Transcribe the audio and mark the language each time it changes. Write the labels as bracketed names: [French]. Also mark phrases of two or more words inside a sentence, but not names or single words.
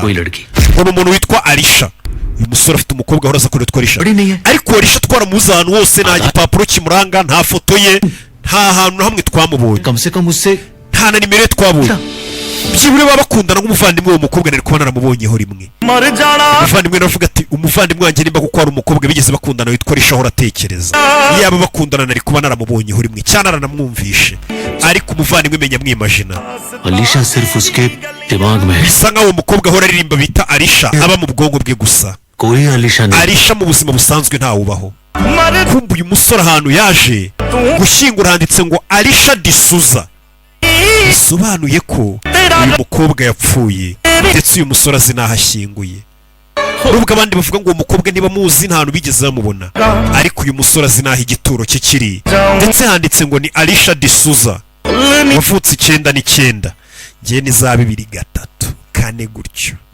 [Kinyarwanda] uwo muntu witwa Alisha uyu musore afite umukobwa ahora aza kuretwa Alisha ariko Alisha twaramuzi ahantu hose nta gipapuro kimuranga nta foto ye nta hantu na hamwe twamubonye nta na nimero ye twabonye byibure baba bakundana nk'umuvandimwe w'uwo mukobwa nari kuba naramubonyeho rimwe umuvandimwe navuga ati umuvandimwe wanjye nimba kuko hari umukobwa bigeze bakundana witwa Alisha ahora atekereza yaba bakundana nari kuba naramubonyeho rimwe cyane naranamwumvishe ariko umuvandimwe menya mwimagina [Hindi] Alisha सिर्फ उसके दिमाग में है। [Kinyarwanda] bisa nk'aho umukobwa ahora aririmba bita Alisha aba mu bwonko bwe gusa [Hindi] कोई Alisha नहीं। [Kinyarwanda] Alisha mu buzima busanzwe ntawubaho kumva uyu musore ahantu yaje gushyingura handitse ngo Alisha D'Souza bisobanuye ko uyu mukobwa yapfuye ndetse uyu musore azi n'aho ashyinguye nubwo abandi bavuga ngo uwo mukobwa niba muzi nta hantu bigeze bamubona ariko uyu musore azi n'aho igituro cye kiri ndetse handitse ngo ni Alisha D'Souza wavutse 9 njye ni za 2 3 4 gutyo